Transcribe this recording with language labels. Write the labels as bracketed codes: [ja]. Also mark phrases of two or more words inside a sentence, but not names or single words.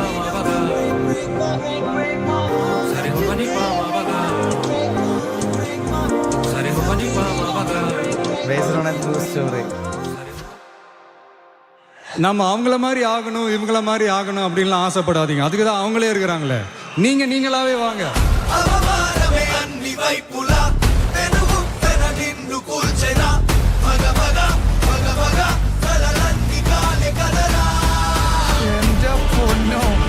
[en] Based on a true story. [ta] நம்ம அவங்கள மாதிரி ஆகணும் இவங்கள மாதிரி ஆகணும் அப்படின்லாம் ஆசைப்படாதீங்க. அதுக்கு தான் அவங்களே இருக்கிறாங்களே. நீங்களாவே வாங்க. [ml] എന്റെ പൊന്നോ.